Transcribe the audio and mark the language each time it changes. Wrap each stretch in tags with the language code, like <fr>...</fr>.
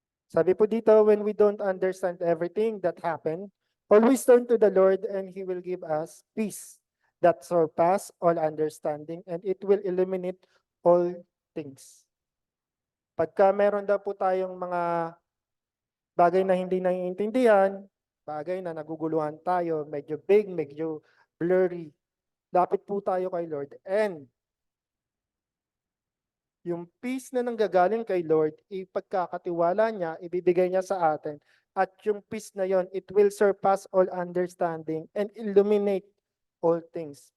<tl>Sabi po dito,</tl> <en>when we don't understand everything that happened, always turn to the Lord and He will give us peace that surpass all understanding and it will eliminate all things.</en> <tl>Pagka meron daw po tayong mga bagay na hindi naiintindihan, bagay na naguguluhan tayo, medyo big, medyo blurry, lapit po tayo kay Lord and yung peace na nanggagaling kay Lord, ipagkakatiwala niya, ibibigay niya sa atin. At yung peace na yon,</tl> <en>it will surpass all understanding and illuminate all things.</en>